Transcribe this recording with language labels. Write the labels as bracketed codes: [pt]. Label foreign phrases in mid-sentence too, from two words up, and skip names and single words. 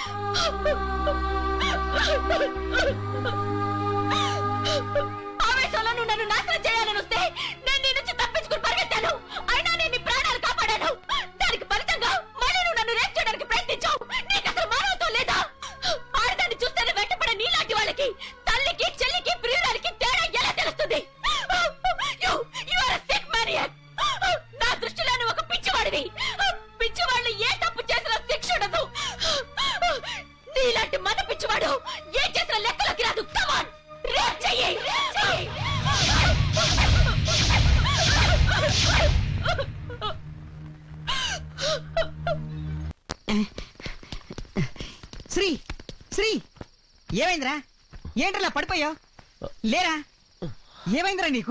[te] ఆవేశంలో నువ్వు నన్ను నాశనం చేయాలని వస్తే నేను నీ నుంచి తప్పించుకుని పరిగెత్తాను, అయినా నేను నీ ప్రాణాలు కాపాడాను. దానికి ఫలితంగా మళ్ళీ నువ్వు నన్ను రేప్ చేయడానికి ప్రయత్నించావు. నీకు అసలు మానవత్వం లేదా? ఆడదాన్ని చూస్తేనే వెంటపడే నీలాంటి వాళ్ళకి తల్లికి చెల్లికి ప్రియురాలికి తేడా ఎలా తెలుస్తుంది? [en] You are a sick maniac. [te] నా దృష్టిలో నువ్వు ఒక పిచ్చివాడివి. పిచ్చివాళ్ళు ఏ తప్పు చేసినా శిక్ష ఉండదు. నీలాంటి మన పిచ్చివాడు ఏం చేసిన లెక్కలోకి రాదు. [en] Come on, [te] రేప్ చెయ్యి. శ్రీ శ్రీ ఏమైందిరా? ఏంట్రా పడిపోయావు? లేరా? ఏమైందిరా నీకు?